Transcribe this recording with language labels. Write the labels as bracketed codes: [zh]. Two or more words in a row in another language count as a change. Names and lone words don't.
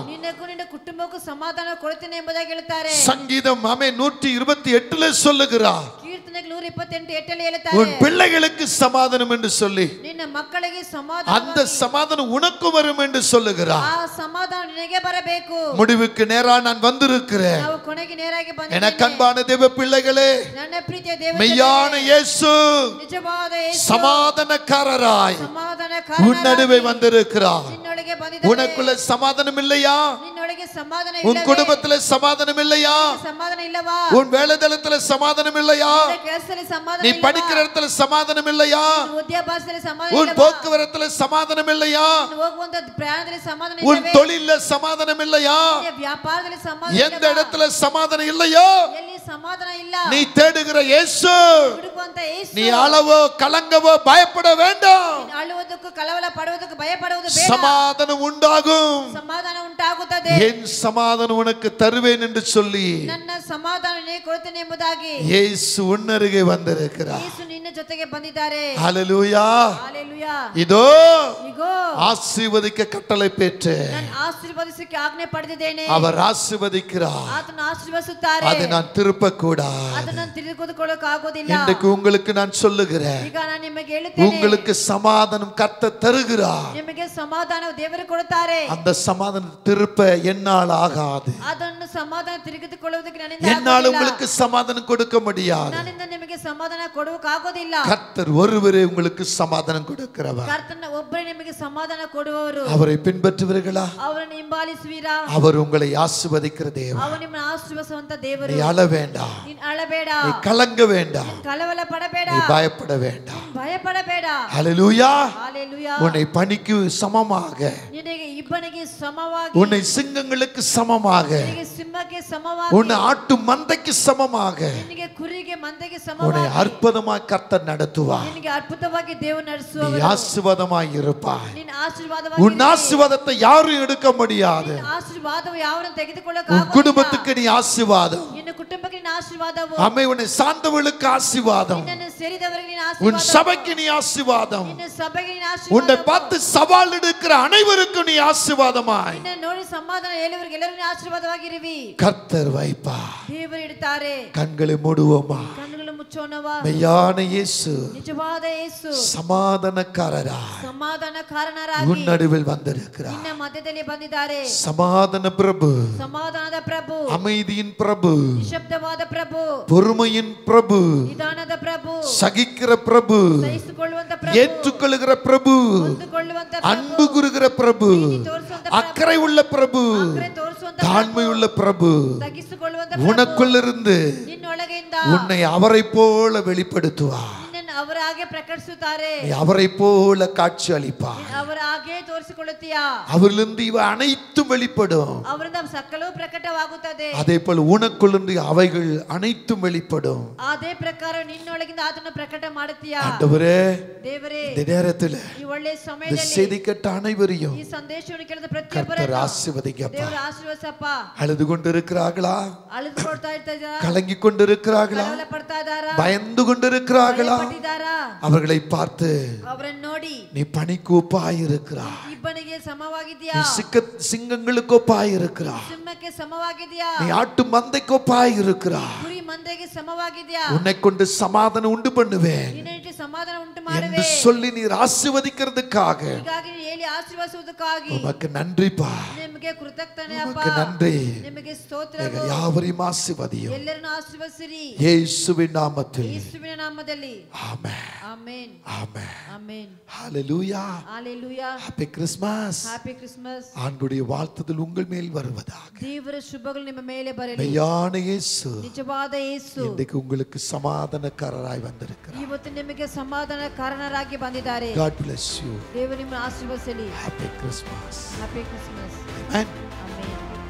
[kn] ನಿನಗೂ ನಿನ್ನ ಕುಟುಂಬಕ್ಕೂ ಸಮಾಧಾನ ಕೊಡುತ್ತೇನೆ ಎಂಬುದಾಗಿ ಹೇಳ್ತಾರೆ. [ta] சங்கீதம் 128 சொல்லுகிறார், [kn] ಕೀರ್ತನೆಗಳು 128 ಹೇಳುತ್ತಾರೆ, [ta] உன் பிள்ளைகளுக்கு சமாதானம் என்று சொல்லி [kn] ನಿನ್ನ ಮಕ್ಕಳಿಗೆ ಸಮಾಧಾನ, [ta] அந்த சமாதானம் உனக்கு வரும் என்று சொல்லுகிறார். [kn] ಆ ಸಮಾಧಾನ ನಿನಗೆ ಬರಬೇಕು. [ta] முடிவுக்கு நேரா நான் வந்திருக்கிறேன். [kn] ನಾವು ಕೊನೆಗೆ ನೇರಾಗಿ ಬಂದಿದ್ದೇವೆ. [ta] எனக்கு அன்பான தேவ பிள்ளைகளே, [kn] ನನ್ನ ಪ್ರೀತಿಯ ದೇವರೇ, [ta] மெய்யான இயேசு [kn] ನಿಜವಾದ ಯೇಸು [ta] சமாதானக்காரராய் [kn] ಸಮಾಧಾನಕಾರನಾಗಿ [ta] உன் நடுவே வந்திருக்கிறார். [kn] ನಿನ್ನೊಳಗೆ ಬಂದಿದ್ದಾನೆ. [ta] உனக்குள்ள சமாதானம் இல்லையா? [kn] ನಿನ್ನೊಳಗೆ ಸಮಾಧಾನ [ta] உன் [kn] ಇಲ್ಲವೇ? [ta] குடும்பத்துல சமாதானம் இல்லையா? [kn] ಸಮಾಧಾನ ಇಲ್ಲವಾ? [ta] உன் வேலைதளத்துல சமாதானம் இல்லையா? [kn] ನಿನ್ನ ಕೆಲಸದಲ್ಲಿ ಸಮಾಧಾನ [ta] நீ [kn] ಇಲ್ಲವಾ? [ta] படிக்கிற இடத்துல சமாதானம் இல்லையா? [kn] ನಿನ್ನ ವಿದ್ಯಾಭ್ಯಾಸದಲ್ಲಿ ಸಮಾಧಾನ [ta] உன் [kn] ಇಲ್ಲವಾ? [ta] போக்குவரத்துல சமாதானம் இல்லையா? [kn] ನೀನು ಹೋಗುವಂತ ಪ್ರಯಾಣದಲ್ಲಿ ಸಮಾಧಾನ [ta] உன் [kn] ಇಲ್ಲವೇ? [ta] தொழில்ல சமாதானம் இல்லையா? [kn] ನಿನ್ನ ವ್ಯಾಪಾರದಲ್ಲಿ ಸಮಾಧಾನ [ta] எந்த [kn] ಇಲ್ಲವಾ? [ta] இடத்துல சமாதானம் இல்லையோ [kn] ಎಲ್ಲಿ ಸಮಾಧಾನ ಇಲ್ಲ, [ta] நீ தேடுகிற இயேசு, [kn] ಹುಡುಕುವಂತ ಯೇಸು, [ta] நீ அளவோ கலங்கவோ பயப்பட வேண்டாம். [kn] ನೀನು ಅಳುವುದಕ್ಕೂ ಕಳವಳ ಪಡುವುದಕ್ಕೂ ಭಯಪಡುವುದು ಬೇಡ. [ta] சமாதானம் உண்டாகும். [kn] ಸಮಾಧಾನ ಉಂಟಾಗುತ್ತದೆ. [ta] என் சமாதானம் உனக்கு தருவேன் என்று சொல்லி [kn] ನನ್ನ ಸಮಾಧಾನ ನಿನಗೆ ಕೊಡುತ್ತೇನೆ ಎಂಬುದಾಗಿ [ta] இயேசு உன்னருகே வந்திருக்கிறார். [kn] ಯೇಸು ನಿನ್ನ ಜೊತೆಗೆ ಬಂದಿದ್ದಾರೆ. [ta] ஹல்லேலூயா. [kn] ಹಲ್ಲೆಲೂಯಾ. [ta] இதோ [kn] ಇಗೋ [ta] ஆசீர்வதிக்க கட்டளை பெற்று [kn] ನಾನು ಆಶೀರ್ವದಿಸಕ್ಕೆ ಆಜ್ಞೆ ಪಡೆದಿದ್ದೇನೆ. [ta] அவர் ஆசீர்வதிக்கிறார். [kn] ಆತನು ಆಶೀರ್ವದಿಸುತ್ತಾರೆ. [ta] அதை நான் திருப்ப கூடாது. [kn] ಅದನ್ನು ತಿಳಿದುಕೊಳ್ಳೋಕೆ ಆಗೋದಿಲ್ಲ. [ta] இன்றைக்கு உங்களுக்கு நான் சொல்லுகிறேன், [kn] ಈಗ ನಾನು ನಿಮಗೆ ಹೇಳುತ್ತೇನೆ, [ta] உங்களுக்கு சமாதானம் கர்த்தர் தருகிறார். [kn] ನಿಮಗೆ ಸಮಾಧಾನ ದೇವರು ಕೊಡುತ್ತಾರೆ. [ta] அந்த சமாதானம் திருப்ப என்னால் ஆகாது. [kn] ಅದನ್ನು ಸಮಾಧಾನ ತೆಗೆದುಕೊಳ್ಳುವುದಕ್ಕೆ ನನ್ನಿಂದ [ta] என்னால் [kn] ಆಗೋದಿಲ್ಲ. [ta] உங்களுக்கு சமாதானம் கொடுக்க முடியாது. [kn] ನನ್ನಿಂದ ನಿಮಗೆ ಸಮಾಧಾನ ಕೊಡುವಕ್ಕೆ ಆಗೋದಿಲ್ಲ. [ta] கர்த்தர் ஒருவரே உங்களுக்கு சமாதானம் கொடுக்கிறவர். [kn] ಕರ್ತನ ಒಬ್ಬರೇ ನಿಮಗೆ ಸಮಾಧಾನ ಕೊಡುವವರು. [ta] அவரை பின்பற்றுவீர்களா? [kn] ಅವರನ್ನು ಹಿಂಬಾಲಿಸುವಿರಾ? [ta] அவர் உங்களை ஆசீர்வதிக்கிற தேவன். [kn] ಅವರು ನಿಮ್ಮನ್ನು ಆಶೀರ್ವದಿಸುವಂತ ದೇವರು. [ta] நீ அழ வேண்டாம், [kn] ನೀನು ಅಳಬೇಡ, [ta] நீ கலங்க வேண்டாம், [kn] ಕಳವಳ ಪಡಬೇಡ, [ta] நீ பயப்பட வேண்டாம். [kn] ಭಯಪಡಬೇಡ. [ta] ஹல்லேலூயா. [kn] ಹಲ್ಲೆಲೂಯಾ. [ta] உன்னை பனிக்கு சமமாக, [kn] ನಿನಗೆ ಇಬ್ಬನಿಗೆ ಸಮವಾಗಿ, [ta] உன்னை சிங்கங்களுக்கு சமமாக, [kn] ನಿನಗೆ ಸಿಂಹಕ್ಕೆ ಸಮವಾಗಿ, [ta] உன்னை ஆட்டு மந்தைக்கு சமமாக, [kn] ನಿನಗೆ ಕುರಿಗೆ ಮಂದೆಗೆ [ta] உன்னை [kn] ಸಮವಾಗಿ, [ta] அற்புதமாய் கர்த்தர் நடத்துவார். [kn] ನಿನಗೆ ಅದ್ಭುತವಾಗಿ ದೇವರು [ta] நீ [kn] ನಡೆಸುವವರು. [ta] ஆசீர்வாதமாய் இருப்பாய். [kn] ನಿನ್ನ ಆಶೀರ್ವಾದವಾಗಿ, [ta] உன் ஆசீர்வாதத்தை யாரும் எடுக்க முடியாது. [kn] ಆಶೀರ್ವಾದವು ಯಾವನ್ನ ತೆಗೆದುಕೊಳ್ಳಕ [ta] உன் குடும்பத்துக்கு நீ ஆசீர்வாதம். [kn] ನಿನ್ನ ಕುಟುಂಬಕ್ಕೆ ನಿನ್ನ ಆಶೀರ್ವಾದವು, [ta] அம்மை உன்னை சார்ந்தவர்களுக்கு ஆசீர்வாதம். [kn] ನಿನ್ನನ್ನು ಸೇರಿದವರಿಗೆ ನಿನ್ನ [ta] உன் [kn] ಆಶೀರ್ವಾದ, [ta] சபைக்கு நீ ஆசீர்வாதம். [kn] ನಿನ್ನ ಸಭೆಗೆ ನಿನ್ನ [ta] உன்னை [kn] ಆಶೀರ್ವಾದ, [ta] பார்த்து சவால் எடுக்கிற அனைவருக்கும் நீ ஆசீர்வாதமாய் [kn] ನಿನ್ನ ನೋಡಿ ಸಮಾಧಾನ ಹೇಳುವವರಿಗೆ ಎಲ್ಲರಿಗೂ ಆಶೀರ್ವಾದವಾಗಿರುವಿ. [ta] கர்த்தர் வைப்பார். [kn] ದೇವರು ಇಡುತ್ತಾರೆ. [ta] கண்களை மூடுவோமா? [kn] ಕಣ್ಣುಗಳು ಮುಚ್ಚೋಣವಾ? [ta] மெய்யான இயேசு [kn] ನಿಜವಾದ ಯೇಸು [ta] சமாதானக்காரராய் [kn] ಸಮಾಧಾನಕಾರನರಾಗಿ [ta] உன் நடுவில் வந்திருக்கிறார். [kn] ನಿನ್ನ ಮಧ್ಯದಲ್ಲಿ ಬಂದಿದ್ದಾರೆ. [ta] சமாதான பிரபு, [kn] ಸಮಾಧಾನದ ಪ್ರಭು, [ta] அமைதியின் பிரபு, [kn] ನಿಶಬ್ದವಾದ ಪ್ರಭು, [ta] பொறுமையின் பிரபு, [kn] ನಿಧಾನದ ಪ್ರಭು, [ta] சகிக்கிற பிரபு, [kn] ಸಹಿಸಿಕೊಳ್ಳುವಂತ ಪ್ರಭು, [ta] ஏற்றுக்கொள்ளுகிற பிரபு, [kn] ಹೊಂದಿಕೊಳ್ಳುವಂತ [ta] அன்பு கூறுகிற பிரபு, [kn] ತೋರಿಸುವಂತ [ta] அக்கறை உள்ள பிரபு, [kn] ಅಕ್ಕರೆ ತೋರಿಸುವಂತ [ta] தாழ்மை உள்ள பிரபு, [kn] ತಗ್ಗಿಸಿಕೊಳ್ಳುವಂತ ಪ್ರಭು, [ta] உனக்குள்ளிருந்து [kn] ನಿನ್ನೊಳಗಿಂದ [ta] உன்னை அவரை போல வெளிப்படுத்துவார். [kn] ನಿನ್ನನ್ನು ಅವರ ಹಾಗೆ ಪ್ರಕಟಿಸುತ್ತಾರೆ. [ta] நீ அவரை போல காட்சி அளிப்பார். [kn] ಅವರ ಹಾಗೆ ತೋರಿಸಿಕೊಳ್ಳುತ್ತೀಯಾ? [ta] அவரிலிருந்து இவ அனைத்தும் வெளிப்படும். [kn] ಅವರಿಂದ ಸಕಲವೂ ಪ್ರಕಟವಾಗುತ್ತದೆ. [ta] அதே போல உனக்குள்ளிருந்து அவைகள் அனைத்தும் வெளிப்படும். [kn] ಅದೇ ಪ್ರಕಾರ ನಿನ್ನೊಳಗಿಂದ ಅದನ್ನು ಪ್ರಕಟ ಮಾಡುತ್ತೀಯಾ? [ta] ஆண்டவரே, [kn] ದೇವರೇ, [ta] இந்த நேரத்துல [kn] ಈ ಒಳ್ಳೆಯ [ta] இந்த [kn] ಸಮಯದಲ್ಲಿ [ta] செய்தி கேட்ட அனைவரையும் [kn] ಈ ಸಂದೇಶವನ್ನು ಕೇಳಿದ [ta] கர்த்தர் [kn] ಪ್ರತಿಯೊಬ್ಬರನ್ನು [ta] ஆசீர்வதிக்கப்பா. [kn] ದೇವರು ಆಶೀರ್ವದಿಸಪ್ಪ. [ta] அழுது கொண்டிருக்கிறார்களா? [kn] ಅಳಿದು ಕೊಡ್ತಾ ಇದ್ದಾರಾ? [ta] கலங்கி கொண்டிருக்கிறார்களா? [kn] ಕಳವಳ ಪಡ್ತಾ ಇದ್ದಾರಾ? [ta] பயந்து கொண்டிருக்கிறார்களா? [kn] ಭಯಪಟ್ಟಿದ್ದಾರಾ? [ta] அவர்களை பார்த்து [kn] ಅವರನ್ನು ನೋಡಿ, [ta] நீ பனிக்கூப்பாயிருக்கிறாய், [kn] ಇಬ್ಬನಿಗೆ ಸಮವಾಗಿದ್ಯಾ? [ta] நீ சிங்கங்களுக்கு ஒப்பாயிருக்கிறாய், [kn] ಸಿಂಹಕ್ಕೆ ಸಮವಾಗಿದ್ಯಾ? [ta] நீ ஆட்டு மந்தைக்கு ஒப்பாயிருக்கிறாய். [kn] ಕುರಿ ಮಂದೆಗೆ ಸಮವಾಗಿದ್ಯಾ? [ta] உன்னை கொண்டு சமாதானம் உண்டு பண்ணுவேன் [kn] ನಿನ್ನೊಂದಿಗೆ ಸಮಾಧಾನ ಉಂಟು [ta] என்று [kn] ಮಾಡುವೆ. [ta] சொல்லி நீர் ஆசீர்வதிக்கிறதுக்காக [kn] ಹೀಗಾಗಿ ನೀನು ಹೇಳಿ ಆಶೀರ್ವದಿಸುವುದಕ್ಕಾಗಿ [ta] உமக்கு நன்றிப்பா. [kn] ನಿಮಗೆ ಕೃತಜ್ಞತೆ ಅಪ್ಪ. [ta] உமக்கு நன்றி. [kn] ನಿಮಗೆ ಸ್ತೋತ್ರ. [ta] எங்கள் யாவரையும் ஆசீர்வதியும் [kn] ಎಲ್ಲರನ್ನು ಆಶೀರ್ವದಿಸಿರಿ [ta] இயேசுவின் நாமத்தில். [kn] ಯೇಸುವಿನ ನಾಮದಲ್ಲಿ. [ta] ஆமென். [kn] ಆಮೆನ್. [ta] ஆமென். [kn] ಆಮೆನ್. [ta] ஹalleluya. [kn] ಹalleluya. [en] Happy Christmas. Happy Christmas. [ta] ஆண்டுடைய வாழ்த்துதல் உங்கள் மேல் வருவதாக. [kn] ದೇವರ ಶುಭಗಳು ನಿಮ್ಮ ಮೇಲೆ ಬರಲಿ. [ta] மெய்யான இயேசு [kn] ನಿಜವಾದ ಯೇಸು [ta] இன்றைக்கு உங்களுக்கு சமாதானக்காரராய் வந்திருக்கிறார். [kn] ಇವತ್ತು ನಿಮಗೆ ಸಮಾಧಾನ ಕಾರಣರಾಗಿ ಬಂದಿದ್ದಾರೆ. [en] God bless you. [kn] ದೇವರು ನಿಮ್ಮನ್ನು ಆಶೀರ್ವದಿಸಲಿ. [en] Happy Christmas. ಹ್ಯಾಪಿ ಕ್ರಿಸ್ಮಸ್. Amen. [kn] ಆಮೆನ್.